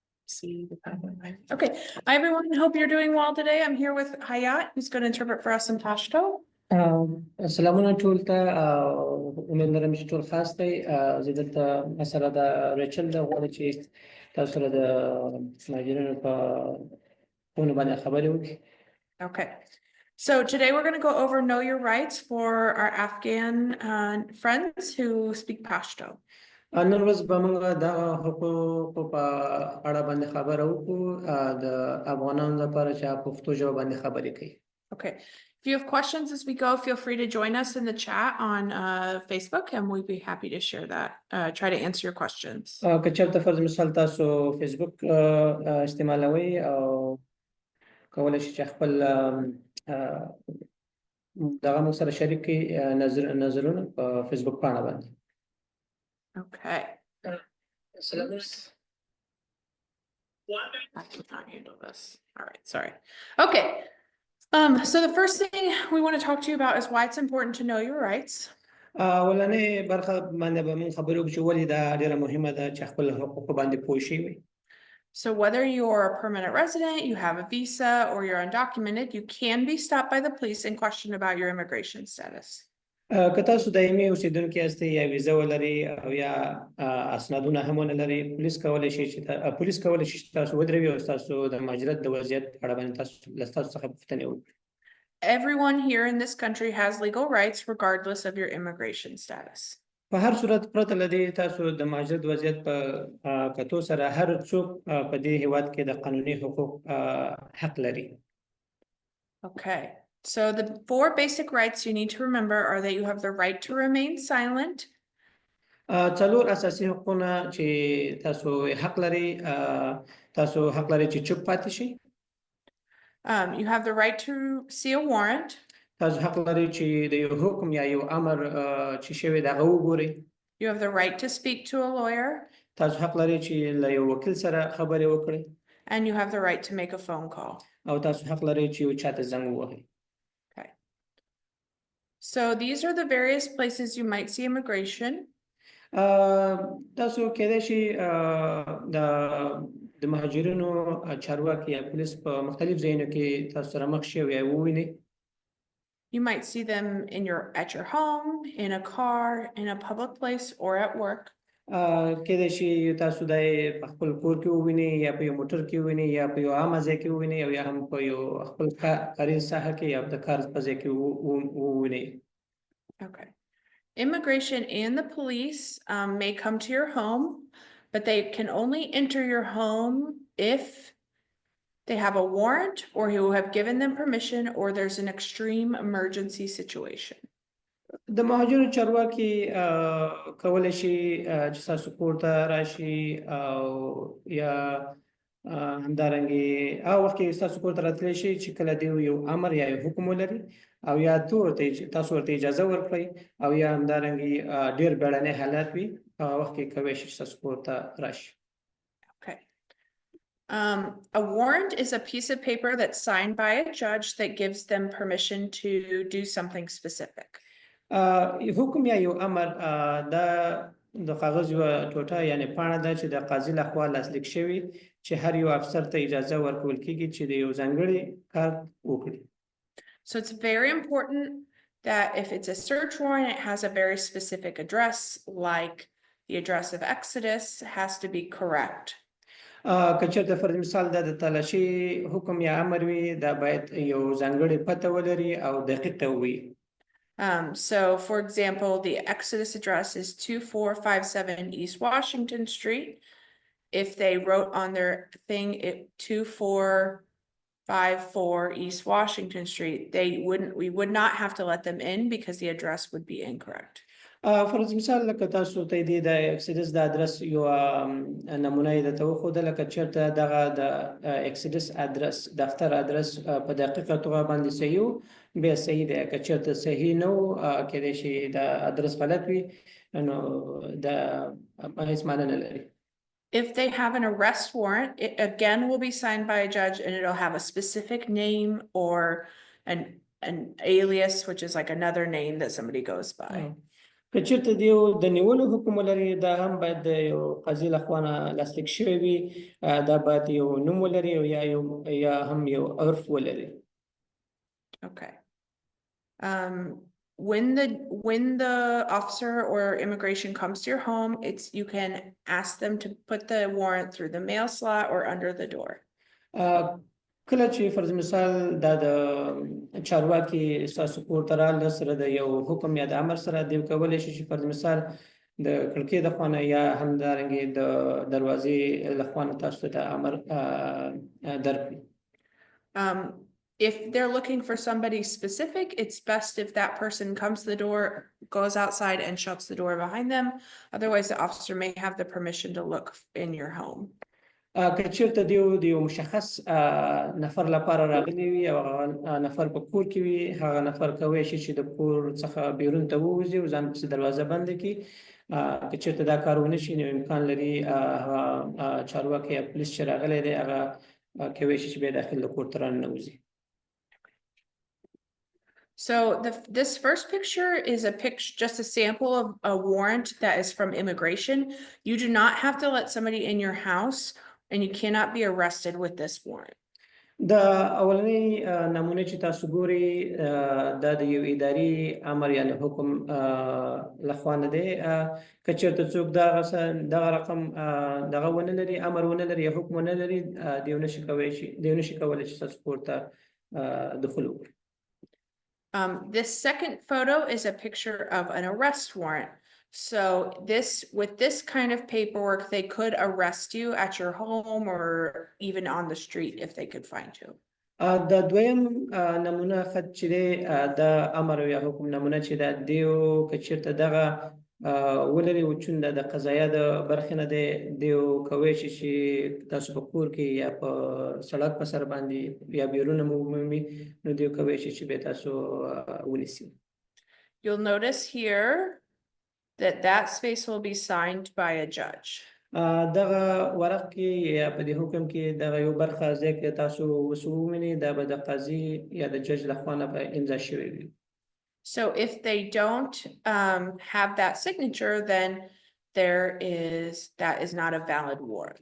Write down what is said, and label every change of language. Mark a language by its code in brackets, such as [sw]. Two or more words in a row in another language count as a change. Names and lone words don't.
[en] See the PowerPoint. Okay, hi everyone. Hope you're doing well today. I'm here with Hayat, who's going to interpret for us in Pashto. [ps] سلامونه ټول ته امید لرم چې ټول خاص دی زه دلته مسله د ریچل د غواړم چې تاسو سره د مهاجرینو په فون باندې خبرې وکړي. [en] Okay, so today we're going to go over Know Your Rights for our Afghan friends who speak Pashto. [ps] نن ورځ به موږ د حقوقو په اړه باندې خبره وکړو د افغانانو لپاره چې پښتو ژبه باندې خبرې کوي. [en] Okay, if you have questions as we go, feel free to join us in the chat on Facebook and we'd be happy to share that, try to answer your questions. [ps] که چېرته فرض مثال تاسو فیسبوک استعمالوئ او کولی شئ چې خپل دغه موږ سره شریک کړئ نظرونه په فیسبوک پاڼه باندې. [en] Okay. I cannot handle this. All right, sorry. Okay. So the first thing we want to talk to you about is why it's important to know your rights. [ps] ولنې برخه باندې به موږ خبرې وکړو چې ولې دا ډېره مهمه ده چې خپل حقوقو باندې پوه شي وي. [en] So whether you're a permanent resident, you have a visa, or you're undocumented, you can be stopped by the police and questioned about your immigration status. [ps] که تاسو دایمي اوسیدونکي یاستئ یا ویزه ولرئ او یا اسنادونه هم ونه لرئ پولیس کولی شي چې تاسو ودروي او ستاسو د مهاجرت د وضعیت په اړه باندې له تاسو څخه پوښتنې وکړي. [en] Everyone here in this country has legal rights regardless of your immigration status. [ps] په هر صورت پرته له دې تاسو د مهاجرت وضعیت په کتو سره هر څوک په دې هیواد کې د قانوني حقوق حق لري. [en] Okay. So the four basic rights you need to remember are that you have the right to remain silent. [ps] څلور اساسي حقوقونه چې تاسو حق لري چې چوپ پاتې شئ. [en] You have the right to see a warrant. [ps] تاسو حق لري چې د یو حکم یا یو امر چې شوی دی هغه وګورئ. [en] You have the right to speak to a lawyer. [ps] تاسو حق لري چې له یو وکیل سره خبرې وکړئ. [en] And you have the right to make a phone call. [ps] او تاسو حق لري چې یو چاته زنګ ووهئ. [en] So these are the various places you might see immigration. [ps] تاسو کېدای شي د مهاجرینو چارواکي یا پولیس په مختلف ځایونو کې تاسو سره مخ شي او یا ووینئ. [en] You might see them at your home, in a car, in a public place, or at work. [ps] کېدای شي تاسو د خپل کور کې ووینئ یا په یو موټر کې ووینئ یا په یو عامه ځای کې ووینئ او یا هم په یو خپل کاري ساحه کې یا د کار په ځای کې ووینئ. [en] Okay. Immigration and the police may come to your home, but they can only enter your home if they have a warrant or who have given them permission or there's an extreme emergency situation. [ps] د مهاجرو چارواکي کولی شي چې ستاسو کور ته راشي او یا همدارنګې هغه وخت کې ستاسو کور ته راتلی شي چې کله دوی یو امر یا یو حکم ولري او یا تاسو ورته اجازه ورکړئ او یا همدارنګې ډېر بیړنی حالات وي هغه وخت کې کولی شي چې ستاسو کور ته راشي. [en] Okay. A warrant is a piece of paper that's signed by a judge that gives them permission to do something specific. [ps] حکم یا یو امر د کاغذ یو ټوټه یعنی پاڼه ده چې د قاضي لخوا لاسلیک شوی چې هر یو افسر ته اجازه ورکول کیږي چې د یو ځانګړي کار وکړي. [en] So it's very important that if it's a search warrant, it has a very specific address, like the address of Exodus has to be correct. [ps] که چېرته فرض مثال د تلاشي حکم یا امر وي دا باید یو ځانګړې پته ولري او دقیقه وي. [en] So for example, the Exodus address is 2457 East Washington Street. If they wrote on their thing 2454 East Washington Street, we would not have to let them in because the address would be incorrect. [ps] فرض مثال لکه تاسو ته د اکسیډس د ادرس یو نمونه یې درته وښوده لکه چېرته دغه د اکسیډس ادرس دفتر ادرس په دقیقه توګه باندې صحیح و بیا صحیح دی که چېرته صحیح نه و کېدای شي د ادرس غلط وي نو دا هېڅ معنی نه لري. [en] If they have an arrest warrant, it again will be signed by a judge and it'll have a specific name or an alias, which is like another name that somebody goes by. [ps] که چېرته د یو د نیولو حکم ولري دا هم باید د یو قاضي لخوا نه لاسلیک شوی وي دا باید یو نوم ولري او یا هم یو عرف ولري. [en] Okay. When the officer or immigration comes to your home, you can ask them to put the warrant through the mail slot or under the door. [ps] کله چې فرض مثال دا د چارواکي ستاسو کور ته راغله سره د یو حکم یا د امر سره دوی کولی شي چې فرض مثال د کړکۍ د خوا نه یا همدارنګې د دروازې له خوا نه تاسو ته د امر درکړي. [en] If they're looking for somebody specific, it's best if that person comes to the door, goes outside and shuts the door behind them. Otherwise, the officer may have the permission to look in your home. [ps] که چېرته د یو مشخص نفر لپاره راغلی وي او هغه نفر په کور کې وي هغه نفر کولی شي چې د کور څخه بیرون ته ووځي او ځان پسې دروازه بنده کړي. که چېرته دا کار ونه شي نو امکان لري هغه چارواکی یا پولیس چې راغلی دی هغه کولی شي چې بیا داخل د کور ته راننوځي. [en] So this first picture is just a sample of a warrant that is from immigration. You do not have to let somebody in your house and you cannot be arrested with this warrant. [ps] د اولنۍ نمونه چې تاسو ګورئ دا د یو اداري امر یعنی حکم لخوا نه دی. که چېرته څوک دغه رقم دغه ونه لري امر ونه لري یا حکم ونه لري دوی نشي کولی چې ستاسو کور ته دخول وکړي. [en] This second photo is a picture of an arrest warrant. So with this kind of paperwork, they could arrest you at your home or even on the street if they could find you. [ps] د دویم نمونه خط چې دی د امر یا حکم نمونه چې دا دیو که چېرته دغه ولري او چون د قضایه د برخې نه دی دیو کولی شي چې تاسو په کور کې یا په سړک په سر باندې یا بیرونه مو ومومي نو دیو کولی شي چې بیا تاسو ونیسي. [en] You'll notice here that space will be signed by a judge. [ps] دغه ورق کې یا په دې حکم کې دغه یو برخه ځای کې تاسو ومومئ دا به د قاضي یا د جج لخوا نه به امضا شوی وي. [en] So if they don't have that signature, then that is not a valid warrant.